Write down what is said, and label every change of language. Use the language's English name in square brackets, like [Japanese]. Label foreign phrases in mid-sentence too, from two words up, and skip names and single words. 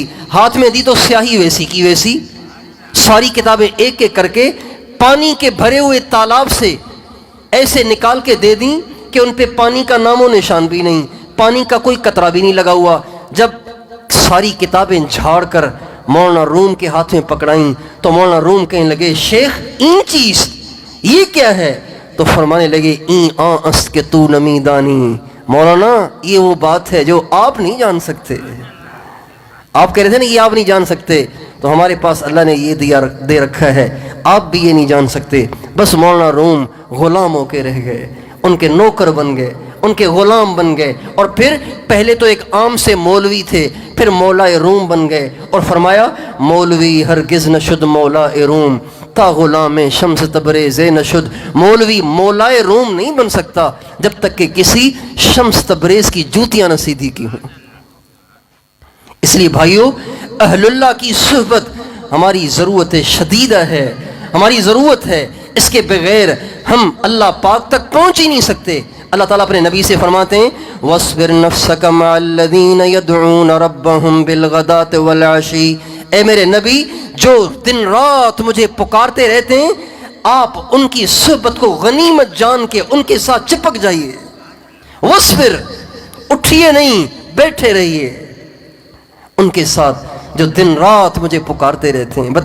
[Urdu] ہاتھ میں دی تو سیاہی ویسی کی ویسی، ساری کتابیں ایک ایک کر کے پانی کے بھرے ہوئے تالاب سے ایسے نکال کے دے دیں کہ ان پہ پانی کا نام و نشان بھی نہیں، پانی کا کوئی قطرہ بھی نہیں لگا ہوا۔ جب ساری کتابیں جھاڑ کر مولانا روم کے ہاتھ میں پکڑائیں تو مولانا روم کہنے لگے، شیخ [Persian] این چیز [Urdu] یہ کیا ہے؟ تو فرمانے لگے، [Persian] این است کہ تو نمی دانی، [Urdu] مولانا یہ وہ بات ہے جو آپ نہیں جان سکتے۔ آپ کہہ رہے تھے نا یہ آپ نہیں جان سکتے، تو ہمارے پاس اللہ نے یہ دے رکھا ہے، آپ بھی یہ نہیں جان سکتے۔ بس مولانا روم غلام ہو کے رہ گئے، ان کے نوکر بن گئے، ان کے غلام بن گئے، اور پھر پہلے تو ایک عام سے مولوی تھے، پھر مولا روم بن گئے، اور فرمایا [Persian] مولوی ہرگز نہ شد مولا روم، تا غلام شمس تبریز نہ شد۔ [Urdu] مولوی مولا روم نہیں بن سکتا جب تک کہ کسی شمس تبریز کی جوتیاں نہ سیدھی کی ہوں۔ اس لیے بھائیو، اہل اللہ کی صحبت ہماری ضرورت شدیدہ ہے، ہماری ضرورت ہے، اس کے بغیر ہم اللہ پاک تک پہنچ ہی نہیں سکتے۔ اللہ تعالیٰ اپنے نبی سے فرماتے ہیں، [Arabic] وَاصْبِرْ نَفْسَكَ مَعَ الَّذِينَ يَدْعُونَ رَبَّهُمْ بِالْغَدَاةِ وَالْعَشِيِّ، [Urdu] اے میرے نبی جو دن رات مجھے پکارتے رہتے ہیں، آپ ان کی صحبت کو غنیمت جان کے ان کے ساتھ چپک جائیے۔ وَاصْبِرْ، اٹھیے نہیں، بیٹھے رہیے ان کے ساتھ جو دن رات مجھے پکارتے رہتے ہیں۔